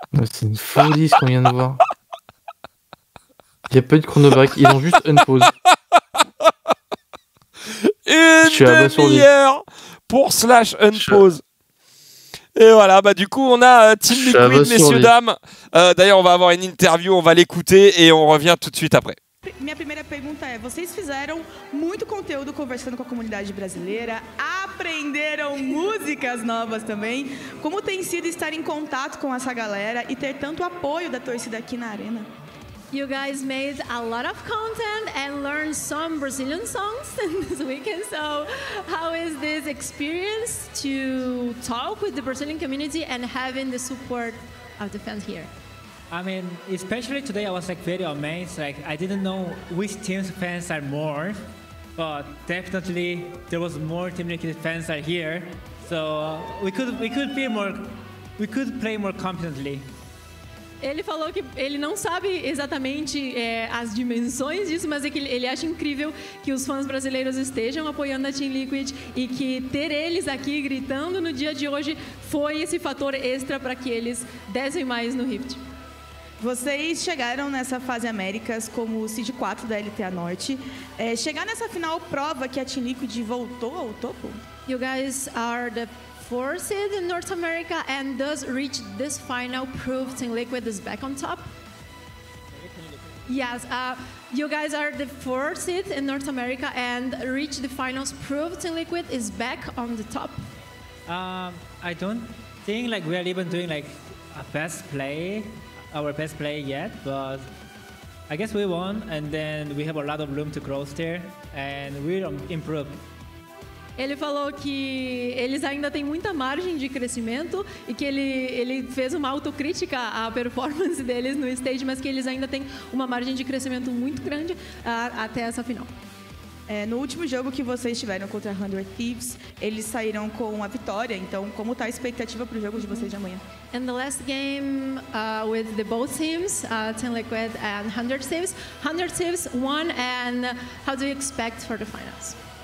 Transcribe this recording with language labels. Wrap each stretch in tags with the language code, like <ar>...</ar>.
<fr>C'est une folie ce qu'on vient de voir. Il n'y a pas eu de chrono break, ils ont juste unpause. Une demi-heure pour slash unpause. Et voilà, bah du coup, on a Team Liquid, messieurs, dames. D'ailleurs, on va avoir une interview, on va l'écouter et on revient tout de suite après.</fr> <pt>Minha primeira pergunta é, vocês fizeram muito conteúdo conversando com a comunidade brasileira, aprenderam músicas novas também. Como tem sido estar em contato com essa galera e ter tanto apoio da torcida aqui na arena?</pt> <en>You guys made a lot of content and learned some Brazilian songs this weekend. So how is this experience to talk with the Brazilian community and having the support of the fans here? I mean, especially today, I was like very amazed. Like I didn't know which team's fans are more, but definitely there was more Team Liquid fans are here. So we could play more confidently.</en> <pt>Ele falou que ele não sabe exatamente as dimensões disso, mas é que ele acha incrível que os fãs brasileiros estejam apoiando a Team Liquid e que ter eles aqui gritando no dia de hoje foi esse fator extra para que eles dessem mais no Rift. Vocês chegaram nessa fase Américas como o Seed 4 da LTA Norte. Chegar nessa final prova que a Team Liquid voltou ao topo?</pt> <en>You guys are the 4th seed in North America and thus reach this final proof Team Liquid is back on top. Yes, you guys are the 4th seed in North America and reach the finals proof Team Liquid is back on the top. I don't think like we are even doing like our best play yet, but I guess we won and then we have a lot of room to grow there and we'll improve.</en> <pt>Ele falou que eles ainda têm muita margem de crescimento e que ele fez uma autocrítica à performance deles no stage, mas que eles ainda têm uma margem de crescimento muito grande até essa final. No último jogo que vocês tiveram contra a 100 Thieves, eles saíram com a vitória. Então, como está a expectativa para o jogo de vocês de amanhã?</pt> <en>In the last game with the both teams, Team Liquid and 100 Thieves, 100 Thieves won, and how do you expect for the finals?</en>